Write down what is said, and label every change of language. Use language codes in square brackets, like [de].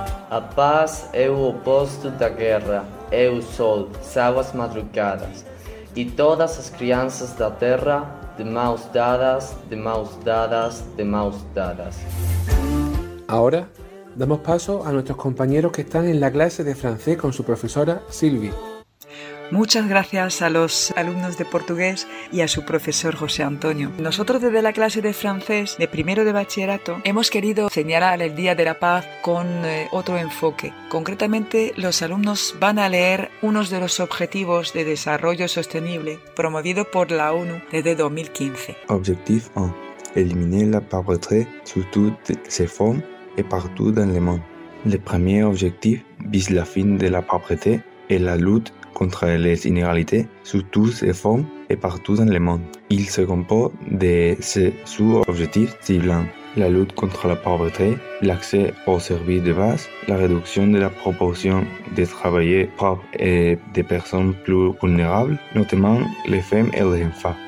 [pt] A paz é o oposto da guerra, é o sol, são as madrugadas. E todas as crianças da terra, de mãos dadas, de mãos dadas, de mãos dadas. Agora, damos passo a nossos companheiros que estão na classe de francês com sua professora Silvia. [es] Muchas gracias a los alumnos de portugués y a su profesor José Antonio. Nosotros desde la clase de francés de primero de bachillerato hemos querido señalar el Día de la Paz con otro enfoque. Concretamente, los alumnos van a leer unos de los Objetivos de Desarrollo Sostenible promovido por la ONU desde 2015. Objetivo 1. [fr] Eliminar la pauvreté sous toutes ses formes et partout dans le monde. Le premier objectif vise la fin de la pauvreté et la lutte contre les inégalités sous toutes ses formes et partout dans le monde. Il se compose de ces sous-objectifs ciblants: la lutte contre la pauvreté, l'accès aux services de base, la réduction de la proportion des travailleurs pauvres et des personnes plus vulnérables, notamment les femmes et les enfants.